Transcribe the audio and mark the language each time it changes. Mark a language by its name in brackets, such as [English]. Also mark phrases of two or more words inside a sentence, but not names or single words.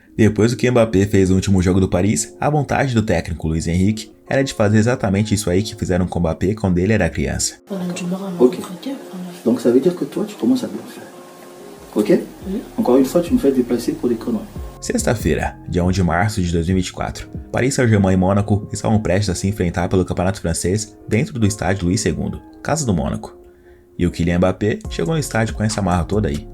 [Portuguese] Depois do que Mbappé fez no último jogo do Paris, a vontade do técnico Luis Henrique era de fazer exatamente isso aí que fizeram com Mbappé quando ele era criança. [French] Ok. Donc ça veut dire que toi tu commences à bien faire. Ok? Encore une fois tu me fais déplacer pour des conneries. [Portuguese] Sexta-feira, dia 1 de março de 2024, Paris Saint-Germain e Mônaco estavam prestes a se enfrentar pelo Campeonato Francês dentro do estádio Luís II, casa do Mônaco. E o Kylian Mbappé chegou no estádio com essa marra toda aí.